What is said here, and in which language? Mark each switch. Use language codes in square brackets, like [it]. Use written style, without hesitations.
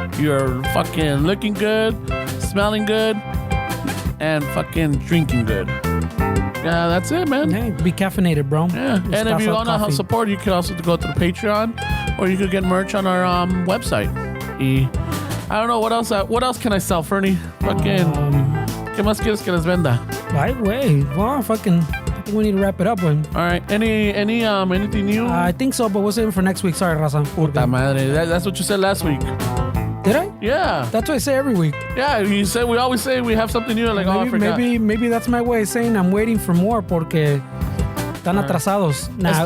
[en] You're fucking looking good, smelling good, and fucking drinking good. Yeah, that's it, man. Hey, be caffeinated, bro. Yeah, and if you want to help support, you can also go to the Patreon, or you could get merch on our website. I don't know what else can I sell, Fernie? [es] Fucking, ¿qué más quieres que les venda? [en] Right way. Well, fucking, I think we need to wrap it up, man. All right, anything new? I think so, but we'll save it for next week. Sorry, Raza. [es] Puta madre, [en] that's what you said last week. Did I? Yeah. That's what I say every week. Yeah, we always say we have something new. Like, I forgot. Maybe that's my way of saying I'm waiting for more [es] porque están atrasados. [en] Nah,